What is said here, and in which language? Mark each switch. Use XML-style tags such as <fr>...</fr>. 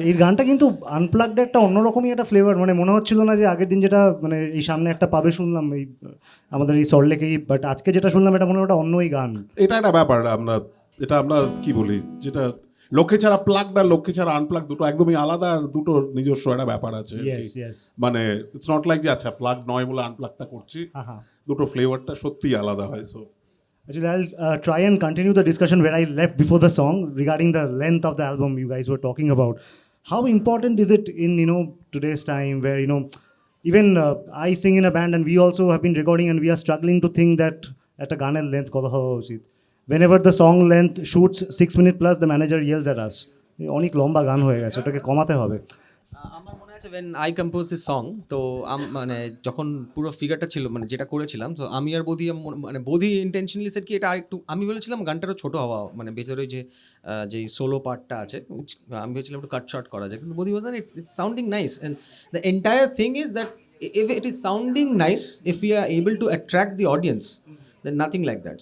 <bn>এই গানটা কিন্তু আনপ্লাগড একটা অন্যরকমই একটা ফ্লেভার, মানে মনে হচ্ছিল না যে আগের দিন যেটা মানে এই সামনে একটা পাবে শুনলাম এই আমাদের এই সল্টলেকেই, বাট আজকে যেটা শুনলাম এটা মনে হয় ওটা অন্যই গান। এটা একটা ব্যাপার, আমরা কি বলি, যেটা লক্ষ্মীছাড়া প্লাগড আর লক্ষ্মীছাড়া আনপ্লাগ দুটো একদমই আলাদা, আর দুটো নিজস্ব একটা ব্যাপার আছে আর কি।</bn> <en>Yes, yes.</en> <bn>মানে</bn> <en>it's not like</en> <bn>যে আচ্ছা প্লাগ নয় বলে আনপ্লাগটা করছি, দুটো ফ্লেভারটা সত্যিই আলাদা হয়।</bn> <en>So Actually, I'll try and continue the discussion where I left before the song regarding the length of the album you guys were talking about. How important is it in today's time where even I sing in a band and we also have been recording and we are struggling to think that at a</en> <bn>ganer length kotha howa uchit.</bn> <en>Whenever the song length shoots 6 minutes plus, the manager yells at us,</en> <bn>অনেক লম্বা গান হয়ে গেছে, ওটাকে কমাতে হবে। আমার মনে আছে</bn> <en>when I composed this song,</en> <bn>তো মানে যখন পুরো ফিগারটা ছিল মানে যেটা করেছিলাম, তো আমি আর বোধি মানে বোধি ইন্টেনশনালি সেট কি এটা একটু, আমি বলেছিলাম গানটারও ছোটো হওয়া, মানে ভেতরে যে সোলো পার্টটা আছে আমি ভেবেছিলাম একটু কাট শর্ট করা যায়, কিন্তু বোধি</bn> <en>Was it's sounding nice and the entire thing is that if it is sounding nice, if we are able to attract the audience, then nothing like that.</en>